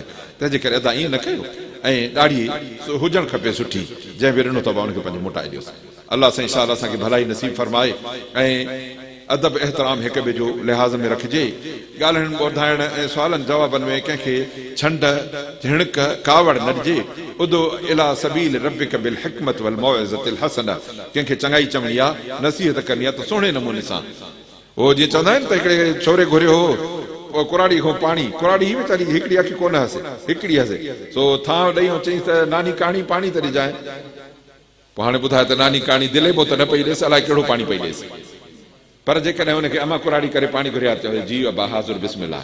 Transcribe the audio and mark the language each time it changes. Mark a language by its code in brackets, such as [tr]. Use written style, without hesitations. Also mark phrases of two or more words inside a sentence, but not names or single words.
[sd] तंहिंजे करे अदा ईअं न कयो ऐं ॾाढी हुजणु खपे सुठी, जंहिं बि ॾिनो अथव उनखे पंहिंजो मोटाए ॾियोसि। अलाह साईं इंशाअल्लाह असांखे भलाई नसीब फरमाए ऐं अदब एहतराम हिक ॿिए जो लिहाज़ में रखिजे। ॻाल्हाइण ॿुधाइण ऐं सुवालनि जवाबनि में कंहिंखे छंड झिणक कावड़ न ॾिजे। [ar] ادع إلى سبيل ربك بالحكمة والموعظة الحسنة, [sd] कंहिंखे चङाई चवणी आहे, नसीहत करणी आहे त सुहिणे नमूने सां। उहो जीअं चवंदा आहिनि त हिकिड़े छोरे घुरियो हो कुराड़ी खां पाणी, कुराड़ी ही वीचारी हिकिड़ी अखि कोन हसे, हिकिड़ी हसे, सो थां ॾेई चईं त नानी कहाणी पाणी त ॾिजांइ। पोइ हाणे ॿुधाए त नानी कहाणी दिले पोइ त न पई ॾेसि, अलाए कहिड़ो पाणी पई ॾेसि, पर जेकॾहिं हुनखे अमा कुराड़ी करे पाणी घुरिया चवे जी अबा हाज़ुर बिस्मिल्लाह।